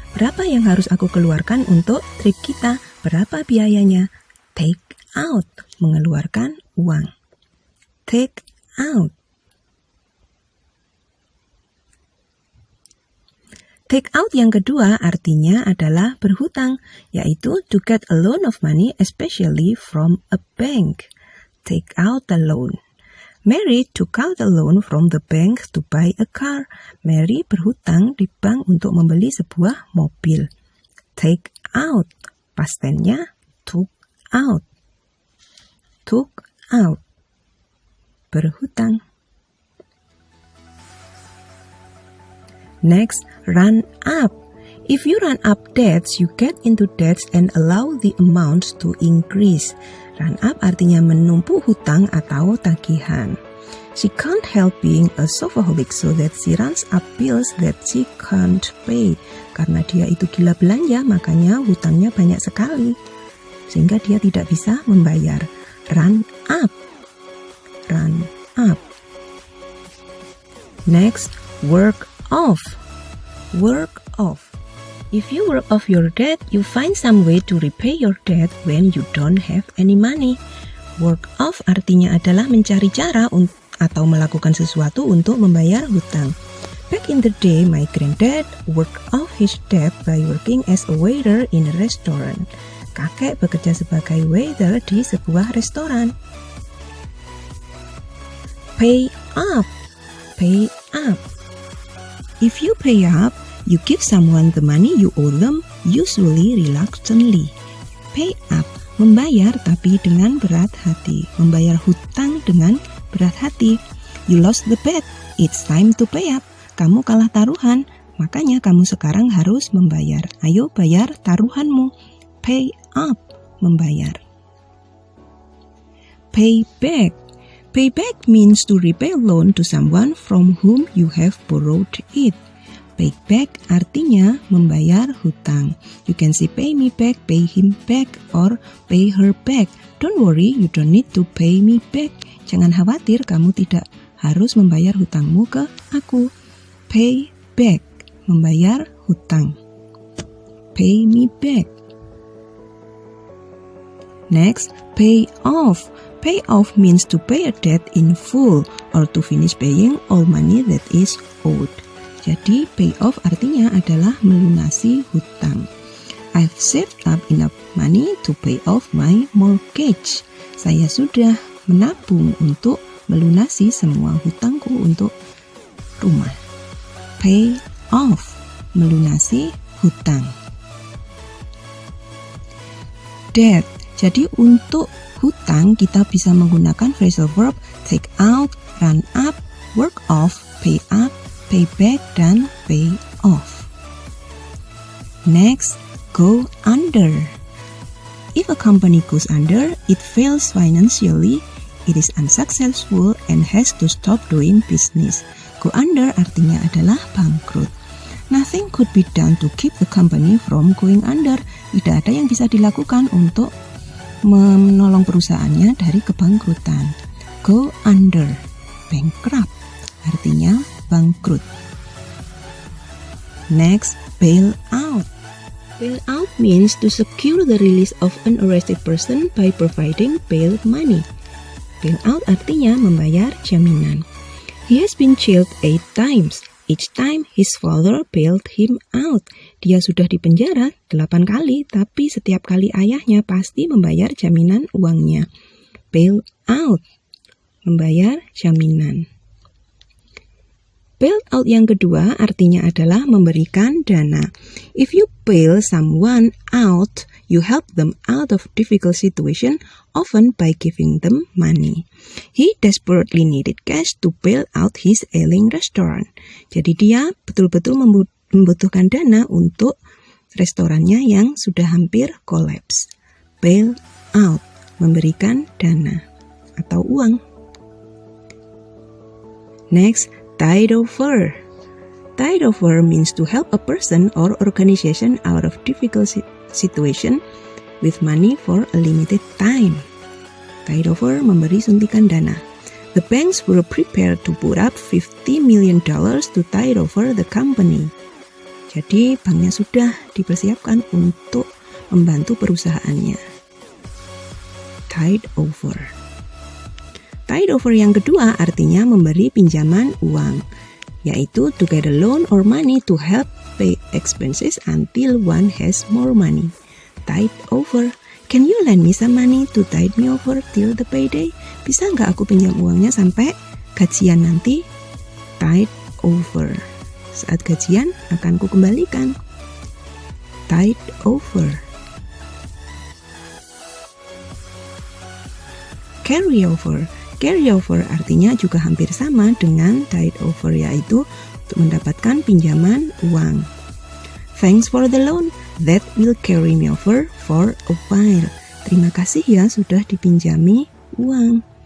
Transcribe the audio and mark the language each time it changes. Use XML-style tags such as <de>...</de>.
<id>Berapa yang harus aku keluarkan untuk trip kita? Berapa biayanya?</id> <en>Take out,</en> <id>mengeluarkan uang.</id> <en>Take out. Take out</en> <id>yang kedua artinya adalah berhutang, yaitu</id> <en>to get a loan of money, especially from a bank. Take out the loan. Mary took out a loan from the bank to buy a car.</en> <id>Mary berhutang di bank untuk membeli sebuah mobil.</id> <en>Take out, past tense-nya took out. Took out,</en> <id>berhutang.</id> <en>Next, run up. If you run up debts, you get into debts and allow the amounts to increase.</en> <id>Run up artinya menumpuk hutang atau tagihan.</id> <en>She can't help being a shopaholic, so that she runs up bills that she can't pay.</en> <id>Karena dia itu gila belanja, makanya hutangnya banyak sekali, sehingga dia tidak bisa membayar.</id> <en>Run up. Run up. Next, work off. Work off. If you work off your debt, you find some way to repay your debt when you don't have any money.</en> <id>Work off artinya adalah mencari cara atau melakukan sesuatu untuk membayar hutang.</id> <en>Back in the day, my granddad worked off his debt by working as a waiter in a restaurant.</en> <id>Kakek bekerja sebagai waiter di sebuah restoran.</id> <en>Pay up. Pay up. If you pay up, you give someone the money you owe them, usually reluctantly.</en> <id>Pay up, membayar tapi dengan berat hati. Membayar hutang dengan berat hati.</id> <en>You lost the bet, it's time to pay up.</en> <id>Kamu kalah taruhan, makanya kamu sekarang harus membayar. Ayo bayar taruhanmu. Pay up, membayar.</id> <en>Pay back. Pay back means to repay a loan to someone from whom you have borrowed it. Pay back</en> <id>artinya membayar hutang.</id> <en>You can say pay me back, pay him back, or pay her back. Don't worry, you don't need to pay me back.</en> <id>Jangan khawatir, kamu tidak harus membayar hutangmu ke aku.</id> <en>Pay back,</en> <id>membayar hutang.</id> <en>Pay me back. Next, pay off. Pay off means to pay a debt in full or to finish paying all money that is owed.</en> <id>Jadi, pay off artinya adalah melunasi hutang.</id> <en>I've saved up enough money to pay off my mortgage.</en> <id>Saya sudah menabung untuk melunasi semua hutangku untuk rumah. Pay off, melunasi hutang. Debt. Jadi untuk hutang kita bisa menggunakan phrasal verb take out, run up, work off, pay up, pay back, dan pay off.</id> <en>Next, go under. If a company goes under, it fails financially, it is unsuccessful and has to stop doing business.</en> <id>Go under artinya adalah bangkrut.</id> <en>Nothing could be done to keep the company from going under.</en> <id>Tidak ada yang bisa dilakukan untuk menolong perusahaannya dari kebangkrutan.</id> <en>Go under, bankrupt,</en> <id>artinya bangkrut.</id> <en>Next, bail out. Bailout means to secure the release of an arrested person by providing bail money. Bailout</en> <id>artinya membayar jaminan.</id> <en>He has been jailed 8 times. Each time his father bailed him out.</en> <id>Dia sudah dipenjara 8 kali, tapi setiap kali ayahnya pasti membayar jaminan uangnya. Bail out, membayar jaminan. Bail out yang kedua artinya adalah memberikan dana.</id> <en>If you bail someone out, you help them out of difficult situation, often by giving them money. He desperately needed cash to bail out his ailing restaurant.</en> <id>Jadi dia betul-betul membutuhkan dana untuk restorannya yang sudah hampir kolaps. Bail out, memberikan dana atau uang.</id> <en>Next, tide over. Tide over means to help a person or organization out of difficult situation with money for a limited time. Tide over</en> <id>memberi suntikan dana.</id> <en>The banks were prepared to put up $50 million to tide over the company.</en> <id>Jadi banknya sudah dipersiapkan untuk membantu perusahaannya.</id> <en>Tide over. Tide over</en> <id>yang kedua artinya memberi pinjaman uang, yaitu</id> <en>to get a loan or money to help pay expenses until one has more money. Tide over. Can you lend me some money to tide me over till the payday?</en> <id>Bisa nggak aku pinjam uangnya sampai gajian nanti? Tide over. Saat gajian akan ku kembalikan. Tide over.</id> <en>Carry over.</en> <id>Carry over artinya juga hampir sama dengan tide over, yaitu untuk mendapatkan pinjaman uang.</id> <en>Thanks for the loan, that will carry me over for a while.</en> <id>Terima kasih ya sudah dipinjami uang.</id>